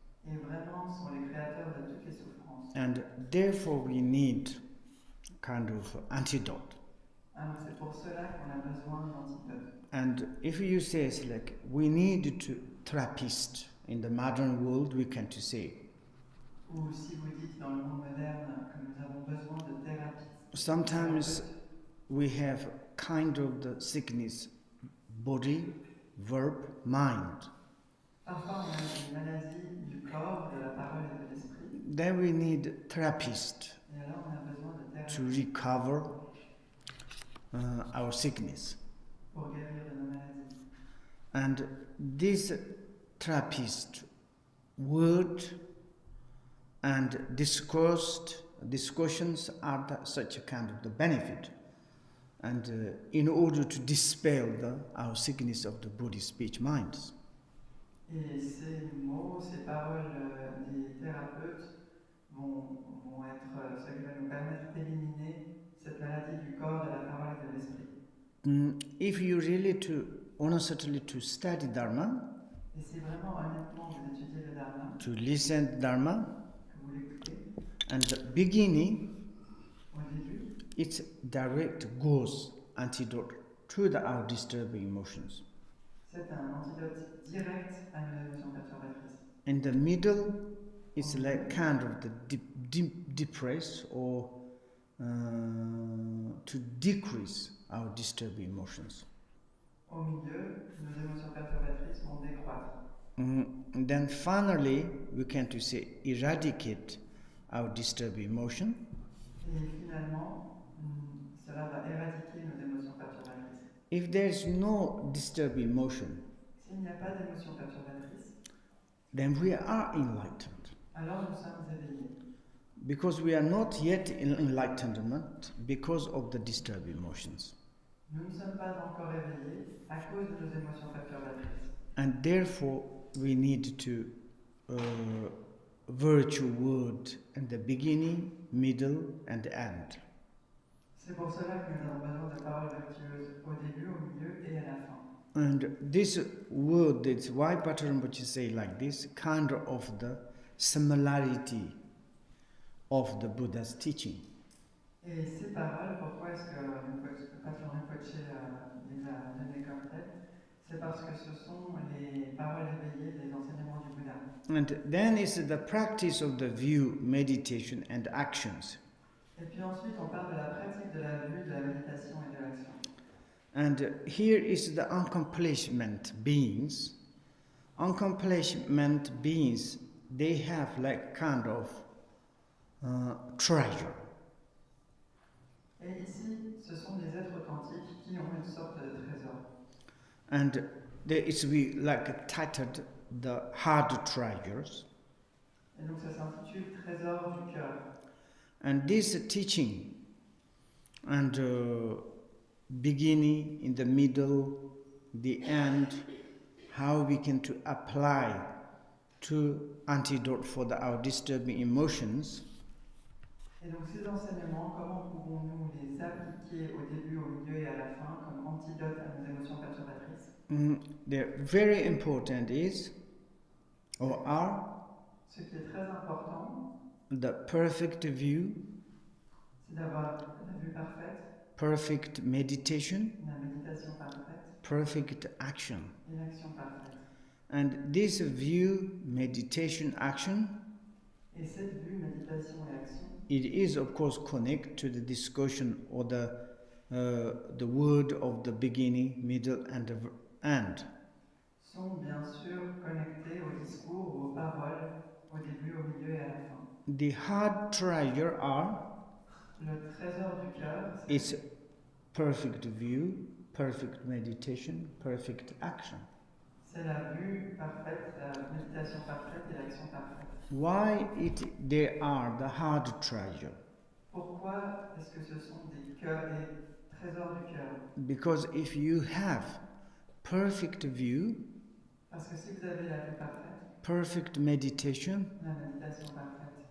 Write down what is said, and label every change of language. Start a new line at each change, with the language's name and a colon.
French: et vraiment sont les créateurs de toutes les souffrances.
English: And therefore we need kind of antidote.
French: Alors c'est pour cela qu'on a besoin d'antidotes.
English: And if you say it's like we need to therapist in the modern world, we can to say.
French: Ou si vous dites dans le monde moderne que nous avons besoin de thérapie.
English: Sometimes we have kind of the sickness, body, verb, mind.
French: Parfois on a une maladie du corps, de la parole et de l'esprit.
English: Then we need therapist
French: Et alors on a besoin de thérapie
English: to recover our sickness.
French: pour guérir de nos maladies.
English: And this therapist word and discussions are such a kind of the benefit. And in order to dispel our sickness of the Buddhist speech minds.
French: Et ces mots, ces paroles des thérapeutes vont être ce qui va nous permettre d'éliminer cette maladie du corps, de la parole et de l'esprit.
English: If you really honestly to study Dharma,
French: et si vraiment honnêtement vous étudiez le Dharma,
English: to listen to Dharma,
French: que vous l'écoutez,
English: and the beginning,
French: au début,
English: it direct goes antidote to our disturbing emotions.
French: C'est un antidote direct à nos émotions perturbatrices.
English: In the middle, it's like kind of the depress or to decrease our disturbing emotions.
French: Au milieu, nos émotions perturbatrices vont décroître.
English: And then finally, we can to say eradicate our disturbing emotion.
French: Et finalement, cela va éradiquer nos émotions perturbatrices.
English: If there is no disturbing emotion,
French: S'il n'y a pas d'émotions perturbatrices,
English: then we are enlightened.
French: alors nous sommes éveillés.
English: Because we are not yet in enlightenment because of the disturbing emotions.
French: Nous ne sommes pas encore éveillés à cause de nos émotions perturbatrices.
English: And therefore, we need to virtue word in the beginning, middle, and the end.
French: C'est pour cela que nous avons besoin de paroles vertueuses au début, au milieu et à la fin.
English: And this word, that's why Patrul Rinpoche say like this, kind of the similarity of the Buddha's teaching.
French: Et ces paroles, pourquoi est-ce que Patrul Rinpoche les a données comme telles? C'est parce que ce sont les paroles éveillées des enseignements du Bouddha.
English: And then is the practice of the view, meditation and actions.
French: Et puis ensuite, on parle de la pratique de la vue, de la méditation et de l'action.
English: And here is the accomplishment beings. Accomplishment beings, they have like kind of treasure.
French: Et ici, ce sont des êtres authentiques qui ont une sorte de trésor.
English: And there is we like titled the hard treasures.
French: Et donc ça s'intitule Trésor du cœur.
English: And this teaching and beginning, in the middle, the end, how we can to apply to antidote for our disturbing emotions.
French: Et donc ces enseignements, comment pouvons-nous les appliquer au début, au milieu et à la fin comme antidote à nos émotions perturbatrices?
English: The very important is, or are,
French: Ce qui est très important,
English: the perfect view,
French: c'est d'avoir la vue parfaite,
English: perfect meditation,
French: la méditation parfaite,
English: perfect action.
French: et l'action parfaite.
English: And this view, meditation, action,
French: Et cette vue, méditation et action,
English: it is of course connected to the discussion or the word of the beginning, middle and the end.
French: sont bien sûr connectés au discours, aux paroles, au début, au milieu et à la fin.
English: The hard treasure are
French: Le trésor du cœur,
English: it's perfect view, perfect meditation, perfect action.
French: c'est la vue parfaite, la méditation parfaite et l'action parfaite.
English: Why they are the hard treasure?
French: Pourquoi est-ce que ce sont des trésors du cœur?
English: Because if you have perfect view,
French: Parce que si vous avez la vue parfaite,
English: perfect meditation,
French: la méditation parfaite